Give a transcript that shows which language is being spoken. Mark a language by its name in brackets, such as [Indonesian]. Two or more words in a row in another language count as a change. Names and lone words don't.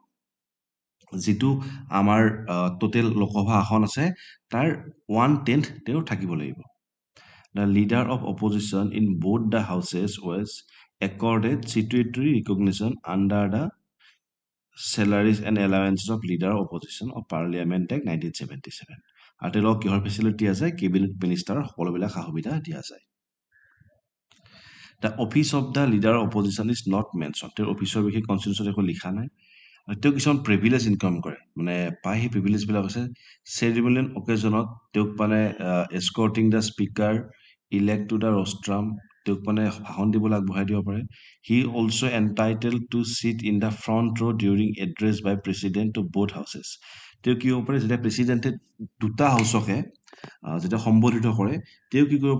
[Assamese] যিটো আমাৰ টোটেল লোকসভা আসন আছে তাৰ 1/10 তেওঁৰ থাকিব লাগিব [English] The leader of opposition in both the houses was accorded statutory recognition under the salaries and allowances of leader of opposition of Parliament Act 1977 [Assamese] আৰু তেওঁলোকক কিহৰ ফেচিলিটি আছে [English] cabinet minister [Assamese] সকলোবিলাক সা সুবিধা দিয়া যায় [English] The office of the leader of opposition is not mentioned [Assamese] তেওঁৰ অফিচৰ বিষয়ে কনষ্টিটিউশ্যনত একো লিখা নাই তেওঁ কিছুমান [English] privilege income [Assamese] কৰে মানে পাই সেই প্ৰিভিলেজবিলাক আছে [English] ceremonial occasion [Assamese] তেওঁক মানে [English] escorting the speaker elect to the rostrum [Assamese] তেওঁক মানে ভাষণ দিবলৈ আগবঢ়াই দিব পাৰে [English] he also entitled to sit in the front row during address by president to both houses [Assamese] তেওঁ কি হ'ব পাৰে যেতিয়া প্ৰেচিডেণ্টে দুটা হাউচকে যেতিয়া সম্বোধিত কৰে তেওঁ কি কৰিব